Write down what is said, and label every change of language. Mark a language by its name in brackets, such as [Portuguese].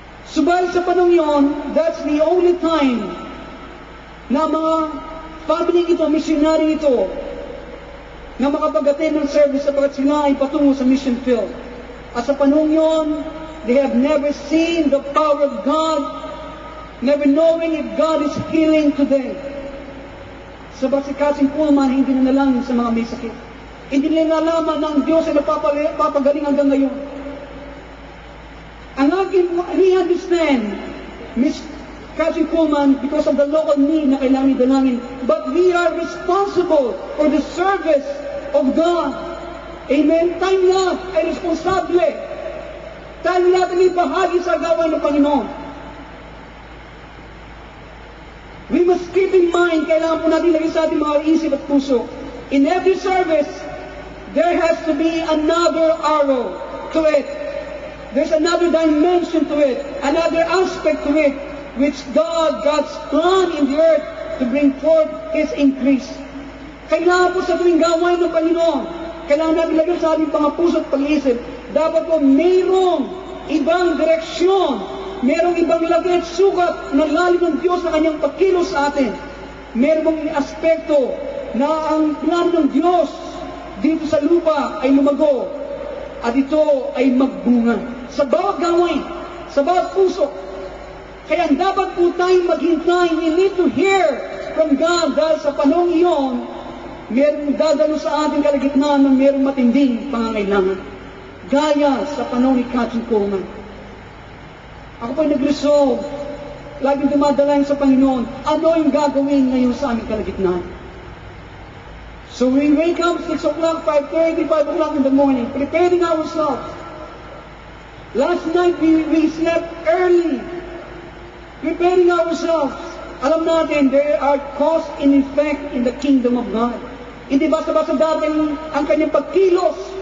[Filipino] Subalit sa panong yun, [English] that's the only time [Filipino] na mga family ito, missionary ito, na makapag-attend ng service sapagkat sila ay patungo sa mission field. At sa panong yun, [English] they have never seen the power of God, never knowing if God is healing today. [Filipino] Sabat si Kathryn Kuhlman, hindi na nalangin sa mga may sakit. Hindi nila nalaman na ang Diyos ay napapagaling hanggang ngayon. Ang aking, [English] we understand, Miss Kathryn Kuhlman, because of the local need [Filipino] na kailangan idalangin, [English] but we are responsible for the service of God. [Filipino] Amen? Tayo lahat ay responsable. Tayo lahat ay bahagi sa gawain ng Panginoon. [English] We must keep in mind, [Filipino] kailangan po natin lagay sa ating mga isip at puso. [English] In every service, there has to be another arrow to it. There's another dimension to it, another aspect to it, which God's plan in the earth to bring forth His increase. [Filipino] Kailangan po sa tuwing gawain ng Panginoon, kailangan natin lagay sa ating mga puso at pag-iisip, dapat po mayroong ibang direksyon, merong ibang lagay at sukat na lalim ng Diyos na kanyang pagkilos sa atin. Merong aspekto na ang plano ng Diyos dito sa lupa ay lumago at ito ay magbunga sa bawat gawain, sa bawat puso. Kaya dapat po tayong maghintay. [English] We need to hear from God [Filipino] dahil sa panahon iyon, merong dadalo sa ating kalagitnaan ng merong matinding pangangailangan. Gaya sa panahon ni Kathryn Kuhlman. Ako po'y nag-resolve laging dumadalayan sa Panginoon, ano yung gagawin ngayon sa aming kalagitnaan? [English] So we wake up 6 o'clock, 5:30, 5 o'clock in the morning, preparing ourselves. Last night we slept early, preparing ourselves. [Filipino] Alam natin, [English] there are cause and effect in the kingdom of God. [Filipino] Hindi basta-basta dating ang kanyang pagkilos.